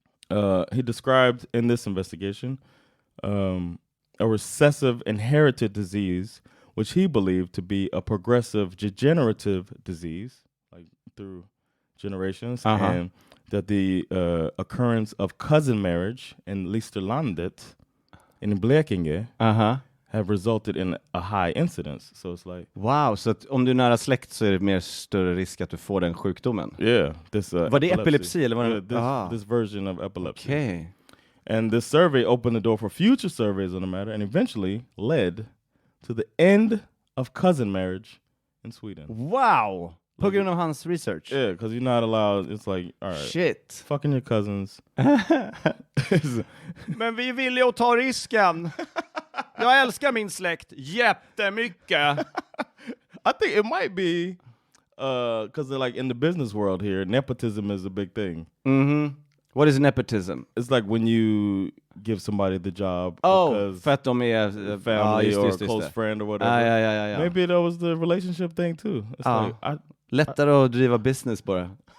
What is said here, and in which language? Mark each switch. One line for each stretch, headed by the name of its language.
English: He described in this investigation a recessive inherited disease, which he believed to be a progressive degenerative disease, like through generations, and that the occurrence of cousin marriage in Listerlandet in Blekinge have resulted in a high incidence. So it's like,
Swedish: wow, så att om du är nära släkt så är det mer större risk att du får den sjukdomen.
English: Yeah, this
Swedish: var det epilepsi eller var det
English: this version of epilepsy. Okay. And this survey opened the door for future surveys on the matter and eventually led to the end of cousin marriage in Sweden.
Swedish: Wow! På grund av hans research.
English: Yeah, because you're not allowed. It's like, all right. Shit. Fucking your cousins.
Swedish: Men vi vill ju ta risken. Jag älskar min släkt jättemycket.
English: I think it might be because like in the business world here, nepotism is a big thing. What is nepotism? It's like when you give somebody the job
Swedish: för att de är
English: family or a close friend or whatever.
Swedish: Ja.
English: Maybe that was the relationship thing too. It's like,
Swedish: lättare att driva business bara.